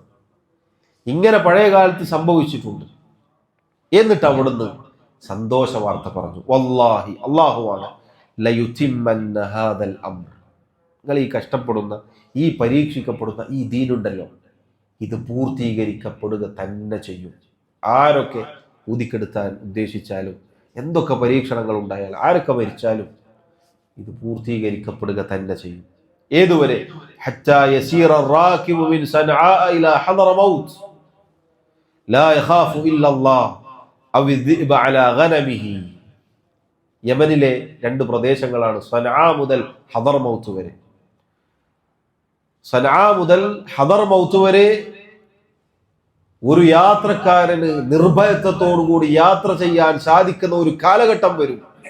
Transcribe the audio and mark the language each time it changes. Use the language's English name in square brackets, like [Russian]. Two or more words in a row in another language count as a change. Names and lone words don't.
[Malayalam] ഇങ്ങനെ പഴയ കാലത്ത് സംഭവിച്ചിട്ടുണ്ട്. എന്നിട്ട് അവിടുന്ന് സന്തോഷ വാർത്ത പറഞ്ഞു, വല്ലാഹി, അല്ലാഹുവാണ്, [Arabic] ليتمن هذا الأمر, [Malayalam] നിങ്ങൾ ഈ കഷ്ടപ്പെടുന്ന, ഈ പരീക്ഷിക്കപ്പെടുന്ന ഈ ദീനുണ്ടല്ലോ, ഇത് പൂർത്തീകരിക്കപ്പെടുക തന്നെ ചെയ്യും. ആരൊക്കെ ഊതിക്കെടുത്താൻ ഉദ്ദേശിച്ചാലും എന്തൊക്കെ പരീക്ഷണങ്ങൾ ഉണ്ടായാൽ ആരൊക്കെ മരിച്ചാലും ഇത് പൂർത്തീകരിക്കപ്പെടുക തന്നെ ചെയ്യും. [Arabic] ഏതുവരെ? حتى يسير الراكب من صنعاء إلى حضرموت لا يخاف إلا الله أو الذئب على غنمه. [Malayalam] യമനിലെ രണ്ട് പ്രദേശങ്ങളാണ് സനആ മുതൽ ഹദർമൗത്ത് വരെ. സനആ മുതൽ ഹദർമൗത്ത് വരെ ഒരു യാത്രക്കാരന് നിർഭയത്വത്തോടുകൂടി യാത്ര ചെയ്യാൻ സാധിക്കുന്ന ഒരു കാലഘട്ടം വരും.